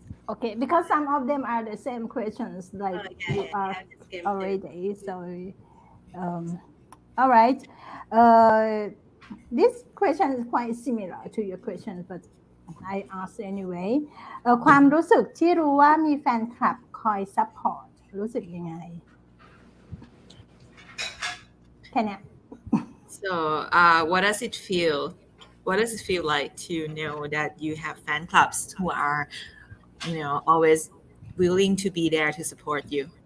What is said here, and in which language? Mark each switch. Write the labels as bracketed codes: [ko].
[en] Okay, because some of them are the same questions like you asked already. So, all right. This question is quite similar to your question, but I ask anyway. [th] ความรู้สึกที่รู้ว่ามีแฟนคลับคอยซัพพอร์ตรู้สึกยังไงแค่เนี้ย [en] So, what does it feel? What does it feel like to know that you have fan clubs who are, always willing to be there to support you?